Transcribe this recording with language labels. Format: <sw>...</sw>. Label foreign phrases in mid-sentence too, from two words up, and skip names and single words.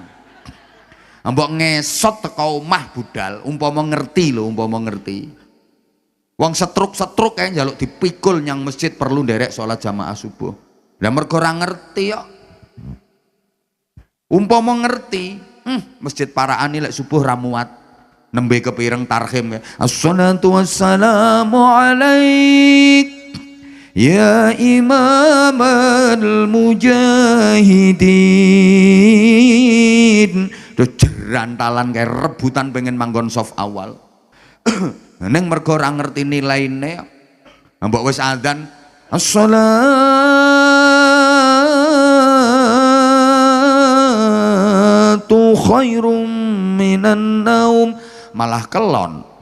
<jv>Mbok ngesot teko omah budal, umpama ngerti lho, umpama ngerti. Wong setruk-setruk kayak njaluk dipikul nyang masjid perlu nderek sholat jamaah subuh. Lah mergo ora ngerti ya. Umpama ngerti, masjid paraan lek subuh ra muat. Nembe kepireng tarhim ya.</jv> <ar>الصلاة والسلام عليك يا إمام المجاهدين.</ar> <jv>Terus jerantalan kayak rebutan pengen manggon soft awal. Neng mergo ora ngerti nilaine, mbok wis adzan,</jv> <ar>الصلاة خير من النوم,</ar> <jv>malah kelon.</jv>